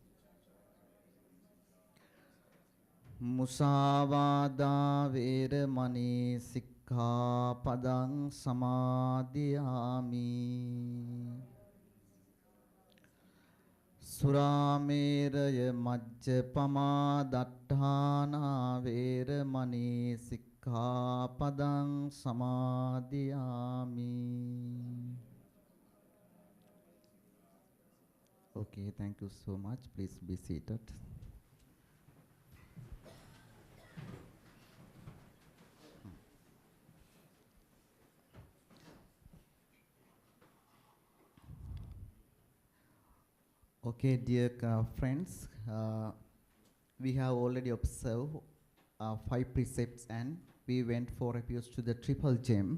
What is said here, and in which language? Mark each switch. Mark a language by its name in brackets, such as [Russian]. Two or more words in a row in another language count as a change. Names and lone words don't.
[Pali] Musāvādā vēramaṇī sikkhapadang samādhiyāmi. Surāmeraya majjapamā daṭṭhānā vēramaṇī sikkhapadang samādhiyāmi. [English] Okay, thank you so much. Please be seated. Okay, dear friends, we have already observed 5 precepts and we went for refuge to the triple gem.